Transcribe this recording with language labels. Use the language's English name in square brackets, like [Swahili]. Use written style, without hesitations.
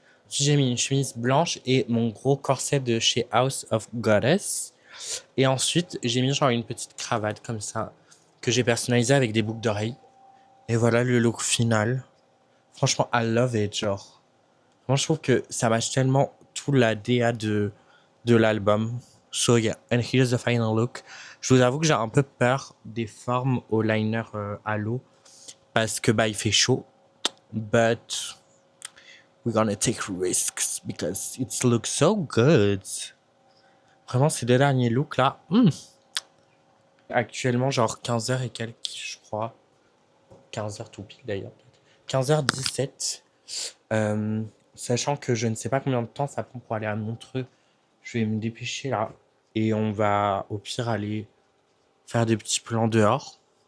[French] J'ai mis une chemise blanche et mon gros corset de chez House of Goddess. Et ensuite, j'ai mis genre une petite cravate comme ça que j'ai personnalisée avec des boucles d'oreilles. Et voilà le look final. Franchement, [English] I love it, [French] genre. Moi, je trouve que ça match tellement tout la DA de l'album. [English] So yeah, and here's the final look. [French] Je vous avoue que j'ai un peu peur des formes au liner à l'eau parce que bah il fait chaud. [English] But we're gonna take risks because it looks so good. [French] Vraiment, ces deux derniers looks là. Actuellement, genre 15h et quelques, je crois. 15h tout pile d'ailleurs. 15h17. Sachant que je ne sais pas combien de temps ça prend pour aller à Montreux, je vais me dépêcher là. Et on va au pire aller faire des petits plans dehors.